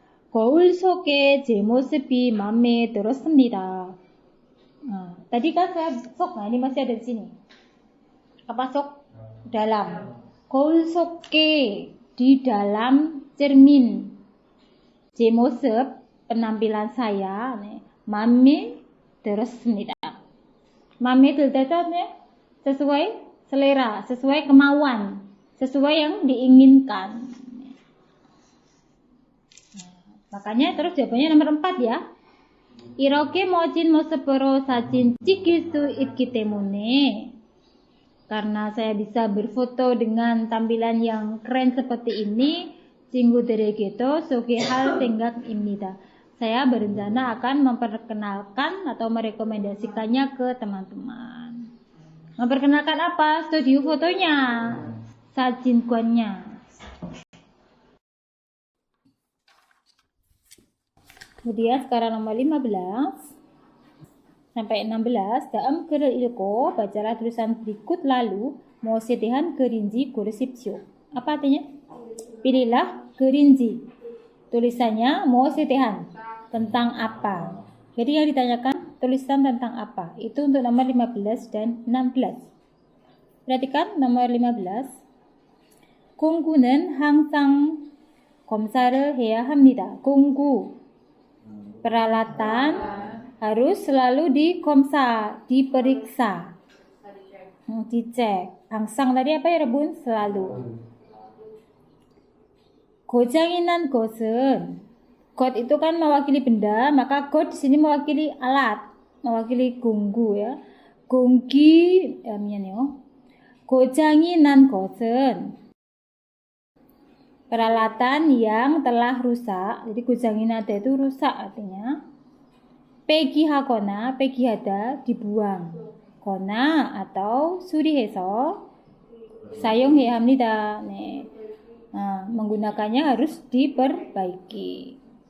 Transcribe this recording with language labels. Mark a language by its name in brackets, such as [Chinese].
[Korean] 거울 속에 제 모습이 마음에 들었습니다. [Indonesian] Tadi kan saya sok, ini masih ada di sini. Apa sok? Dalam. 거울 속에, di dalam cermin. [Korean] 제 모습, [Indonesian] penampilan saya, [Korean] 마음에 들었습니다. [Indonesian] 마음에 들다nya sesuai selera, sesuai kemauan, sesuai yang diinginkan. Makanya terus jawabannya nomor 4 ya. [Korean] 이렇게 멋진 모습으로 사진 찍힐 수 있기 때문에, [Indonesian] karena saya bisa berfoto dengan tampilan yang keren seperti ini, [Korean] 친구들에게도 소개할 생각입니다. [Indonesian] Saya berencana akan memperkenalkan atau merekomendasikannya ke teman-teman. Memperkenalkan apa? Studio fotonya, 사진관nya. Kemudian sekarang nomor 15 sampai 16. [Korean] 다음 글을 읽고 [Indonesian] bacalah tulisan berikut lalu [Korean] 무엇에 대한 글인지 고르십시오. [Indonesian] Apa artinya? Pilihlah 글인지. Tulisannya 무엇에 대한, tentang apa. Jadi yang ditanyakan tulisan tentang apa. Itu untuk nomor 15 dan 16. Perhatikan nomor 15. [Korean] 공구는 항상 검사를 해야 합니다. [Indonesian] 공구, peralatan harus selalu diperiksa, dicek. 항상 tadi apa ya Rebun? Selalu. 고장이 난 것은, got itu kan mewakili benda, maka got di sini mewakili alat, mewakili gonggu ya. [Korean] 공기, 미안해요. [Indonesian] 고장이 난 것은, peralatan yang telah rusak. Jadi 고장이 나다 itu rusak artinya. [Korean] 폐기하거나 폐기하다, dibuang. 거나 atau 수리해서 사용해야 합니다. 네. [Indonesian] Menggunakannya harus diperbaiki.